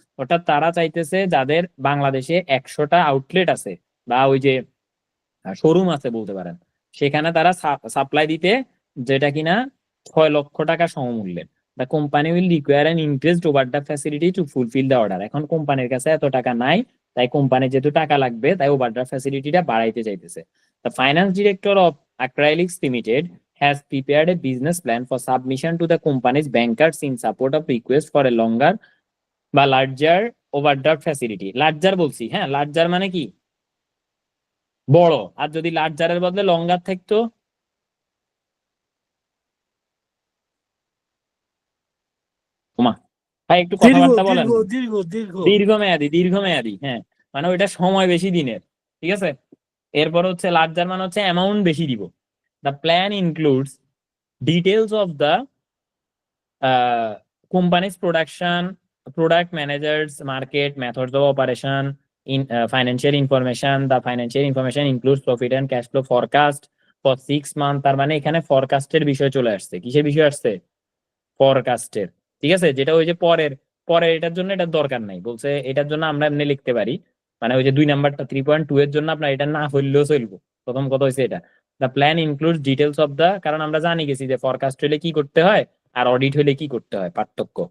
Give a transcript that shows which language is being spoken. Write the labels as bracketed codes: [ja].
[bn] অর্থাৎ তারা চাইতেছে যাদের বাংলাদেশে 100টা আউটলেট আছে বা ওই যে শোরুম আছে বলতে পারেন, সেখানে তারা সাপ্লাই দিতে যেটা কিনা 6 লক্ষ টাকা সমমূল্যের। [en] The company will require an increased overdraft facility to fulfil the order. [bn] এখন কোম্পানির কাছে এত টাকা নাই, তাই কোম্পানি যেহেতু টাকা লাগবে তাই ওভারড্রাফট ফ্যাসিলিটিটা বাড়াইতে চাইতেছে। [en] The finance director of Acrylics Limited has prepared a business plan for submission to the company's bankers in support of request for a longer বা larger overdraft facility. [bn] লার্জার বলছি, হ্যাঁ, লার্জার মানে কি বড়, আর যদি লার্জারের বদলে লঙ্গার থাকতো ওমা ভাই একটু কথাবার্তা বলেন। দীর্ঘমেয়াদী, হ্যাঁ, মানে ওইটা সময় বেশি দিনের, ঠিক আছে। এরপর হচ্ছে লার্জার মানে হচ্ছে অ্যামাউন্ট বেশি দিব। [en] The plan includes details of the company's production, product managers, market, methods of operation, in financial information. The financial information includes profit and cash flow forecast for 6 months. [bn] তার মানে এখানে ফরকাস্টের বিষয় চলে আসছে। কিসের বিষয় আসছে? ফরকাস্টের, ঠিক আছে। যেটা ওই যে পরের এটার জন্য এটার দরকার নাই, বলছে এটার জন্য আমরা এমনি লিখতে পারি, মানে ওই যে 2 নাম্বারটা 3.2 এর জন্য আপনার এটা না হইলেও চলবো। প্রথম কথা হয়েছে এটা। [en] the plan includes details of the, [bn] কারণ আমরা জানি গেছি যে ফরকাস্ট হলে কি করতে হয় আর অডিট হলে কি করতে হয়, পার্থক্য।